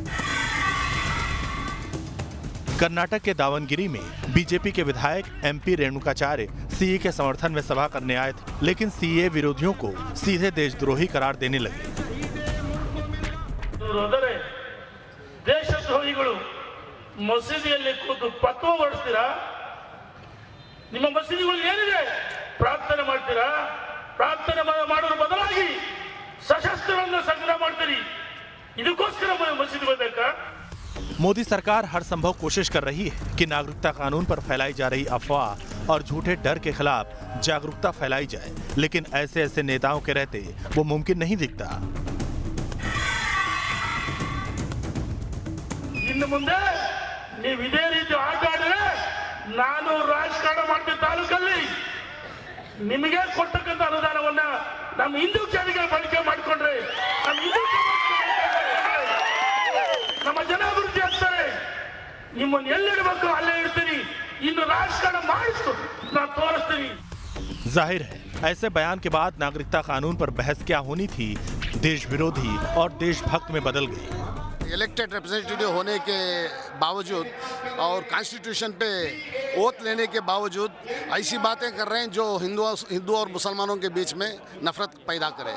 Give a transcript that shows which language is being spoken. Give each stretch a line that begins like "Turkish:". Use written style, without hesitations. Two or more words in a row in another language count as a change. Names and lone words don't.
Hindi: कर्नाटक के दावनगिरी में बीजेपी के विधायक एमपी रेणुकाचार्य सीए के समर्थन में सभा करने आए थे, लेकिन सीए विरोधियों को सीधे देशद्रोही करार देने लगे।
Kannada: ಮಸೀದಿಯಲ್ಲಿ ಕೂತು ಪತ್ವ ಹೊಡಿಸ್ತೀರಾ? ನಿಮ್ಮ ಮಸೀದಿಗಳು ಏನಿದೆ ಪ್ರಾರ್ಥನೆ ಮಾಡ್ತೀರಾ? ಪ್ರಾರ್ಥನೆ ಮಾಡೋದ್ರ ಬದಲಾಗಿ ಸಶಸ್ತ್ರವನ್ನು ಸಂಗ್ರಹ ಮಾಡ್ತೀರಿ. ಇದಕ್ಕೋಸ್ಕರ ಮಸೀದಿ ಬೇಕಾ?
Hindi: मोदी सरकार हर संभव कोशिश कर रही है कि नागरिकता कानून पर फैलाई जा रही अफवाह और झूठे डर के खिलाफ जागरूकता फैलाई जाए, लेकिन ऐसे नेताओं के रहते वो मुमकिन नहीं दिखता।
Kannada: ಇನ್ನು ಮುಂದೆ ನೀವು ಇದೇ ರೀತಿ ಆಟ ಆಡಿದ್ರೆ ನಾನು ರಾಜಕಾರಣ ಮಾಡ್ತೀನಿ ತಾಲೂಕಲ್ಲಿ ನಿಮಗೆ ಕೊಟ್ಟಕ್ಕಂತ ಅನುದಾನವನ್ನ ನಮ್ಮ ಹಿಂದೂ ಜನರಿಗೆ ಬಳಕೆ ಮಾಡಿಕೊಂಡ್ರೆ ನಮ್ಮ ಜನ ಅಭಿವೃದ್ಧಿ ಆಗ್ತಾರೆ. ನಿಮ್ಮನ್ನು ಎಲ್ಲಿಡಬೇಕು ಅಲ್ಲೇ ಇಡ್ತೀನಿ. ಇನ್ನು ರಾಜಕಾರಣ ಮಾಡಿಸ್ತು ನಾನು ತೋರಿಸ್ತೀನಿ.
Hindi: जाहिर है ऐसे बयान के बाद नागरिकता कानून पर बहस क्या होनी थी, देश विरोधी और देशभक्त में बदल गई।
English: elected representative
Hindi: होने के बावजूद और कॉन्स्टिट्यूशन पे ओथ लेने के बावजूद ऐसी बातें कर रहे हैं जो हिंदू और मुसलमानों के बीच में नफरत पैदा करे।